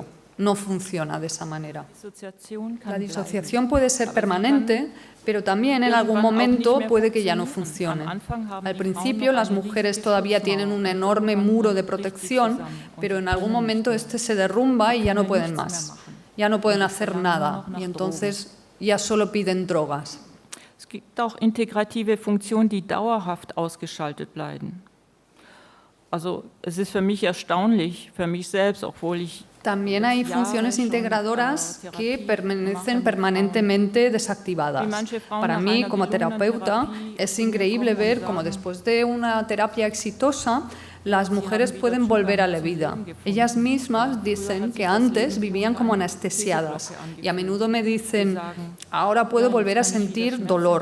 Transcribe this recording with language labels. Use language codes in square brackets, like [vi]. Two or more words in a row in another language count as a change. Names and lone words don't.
[es] No funciona de esa manera. La disociación puede ser permanente, pero también en algún momento puede que ya no funcione. Al principio las mujeres todavía tienen un enorme muro de protección, pero en algún momento este se derrumba y ya no pueden más. Ya no pueden hacer nada y entonces ya solo piden drogas. [de] Es gibt auch integrative Funktionen, die dauerhaft ausgeschaltet bleiben. Also es ist für mich erstaunlich, für mich selbst, obwohl ich [es] También hay funciones integradoras que permanecen permanentemente desactivadas. Para mí, como terapeuta, es increíble ver cómo después de una terapia exitosa, las mujeres pueden volver a la vida. Ellas mismas dicen que antes vivían como anestesiadas y a menudo me dicen, ahora puedo volver a sentir dolor.